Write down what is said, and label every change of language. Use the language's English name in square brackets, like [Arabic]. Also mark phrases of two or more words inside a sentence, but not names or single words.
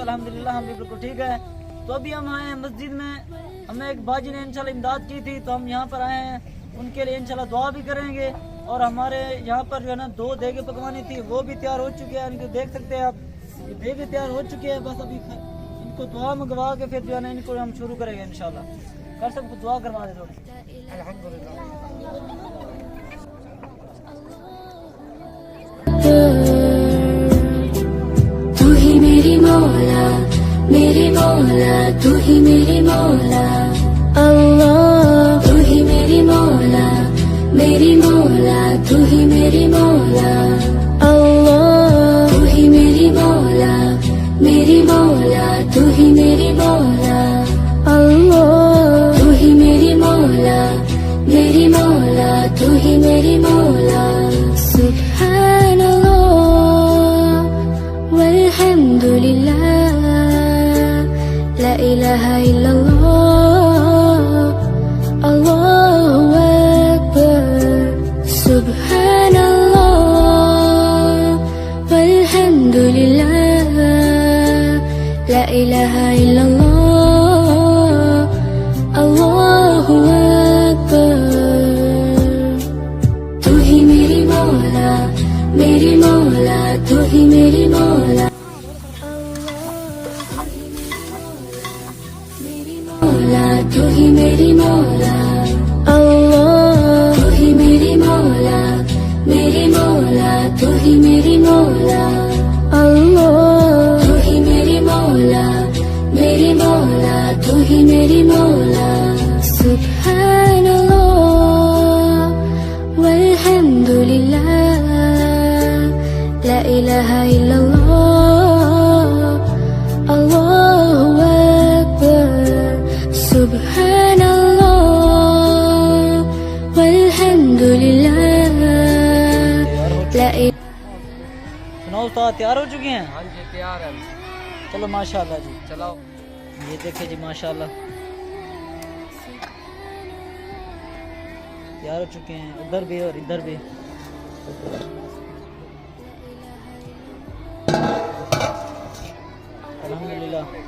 [Urdu] الحمدللہ ہم بھی بالکل ٹھیک ہے۔ تو ابھی ہم آئے ہیں مسجد میں، ہمیں ایک باجی نے انشاءاللہ امداد کی تھی، تو ہم یہاں پر آئے ہیں، ان کے لیے انشاءاللہ دعا بھی کریں گے. اور ہمارے یہاں پر جو ہے نا 2 دیگے پکوانی تھی، وہ بھی تیار ہو چکے ہیں، ان کو دیکھ سکتے ہیں آپ، یہ دیگے تیار ہو چکے ہیں. بس ابھی ان کو دعا منگوا کے پھر جو ہے نا ان کو ہم شروع کریں گے انشاءاللہ. کر سب کو دعا کروا دے تھوڑی. تو ہی میری مولا، میری مولا، تو ہی میری مولا، اللہ تو ہی میری مولا، میری مولا، تو ہی میری مولا، اللہ تو ہی میری مولا، میری مولا، تو ہی میری مولا، اللہ تو ہی میری مولا، میری مولا، تو ہی میری مولا, [Arabic] سبحان الله والحمد لله, لا إله إلا الله، الله أكبر، سبحان الله والحمد لله، لا إله إلا الله، الله أكبر. [Urdu] تو ہی میری مولا، میری مولا، تو ہی میری مولا، تو ہی میری مولا، اللہ تو ہی میری مولا، میری مولا، تو ہی میری مولا، اللہ تو ہی میری مولا، میری مولا، تو ہی میری مولا, [Arabic] سبحان الله والحمد لله, لا إله إلا الله، الله أكبر، سبحان الله والحمد لله، لا [Urdu] سناؤ استاد، تیار ہو چکے ہیں? ہاں جی تیار ہے. چلو ماشاءاللہ جی, چلاؤ. یہ دیکھے جی ماشاءاللہ تیار ہو چکے ہیں، ادھر بھی اور ادھر بھی. الحمدللہ.